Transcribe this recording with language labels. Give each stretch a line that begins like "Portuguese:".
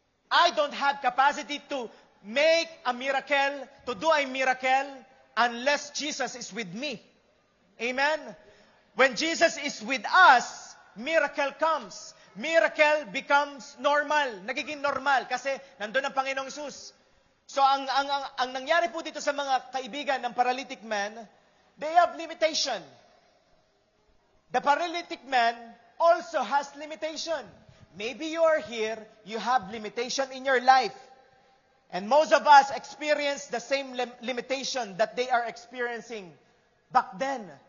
English: I don't have capacity to make a miracle, to do a miracle, unless Jesus is with me. Amen? When Jesus is with us, miracle comes. Miracle becomes normal.
Filipino: Nagiging normal kasi nandun ang Panginoong Hesus. So ang nangyari po dito sa mga kaibigan ng paralytic man,
English: they have limitation. The paralytic man also has limitation. Maybe you are here, you have limitation in your life. And most of us experience the same limitation that they are experiencing back then.